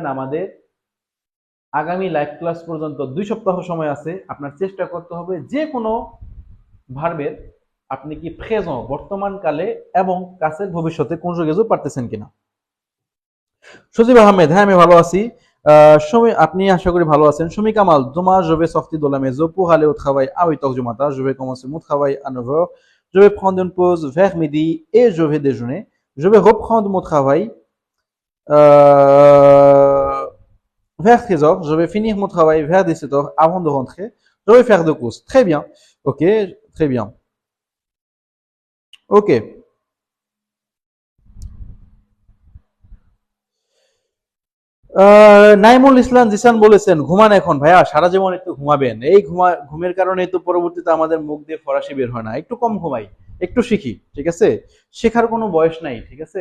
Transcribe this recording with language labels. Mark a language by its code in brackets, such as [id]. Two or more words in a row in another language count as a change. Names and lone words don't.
[bn] আমাদের আগামী লাইভ ক্লাস পর্যন্ত 2 সপ্তাহ সময় আছে। আপনার চেষ্টা করতে হবে যে কোনো ভার্বের আপনি কি প্রেজেন্ট বর্তমান কালে এবং কাছের ভবিষ্যতে কনজুগেজও পারতেছেন কিনা। সজীব আহমেদ, হ্যাঁ আমি ভালো আছি। আপনি আশা করি ভালো আছেন। সুমি কামাল, [fr] demain je vais sortir de la maison pour aller au travail à 8h du matin. Je vais commencer mon travail à 9h. Je vais prendre une pause vers midi et je vais déjeuner. Je vais reprendre mon travail vers 13h. Je vais finir mon travail vers 17h avant de rentrer. Je vais faire 2 courses. Très bien. Ok, très bien. Ok. [bn] নাইমুল ইসলাম জিসান বলেছেন, ঘুমান এখন ভাইয়া, সারা জীবন একটু ঘুমাবেন। এই ঘুমের কারণে তো পরবর্তীতে আমাদের মুখ দিয়ে ফরাসি বের হয় না। একটু কম ঘুমাই, একটু শিখি, ঠিক আছে? শেখার কোনো বয়স নাই, ঠিক আছে?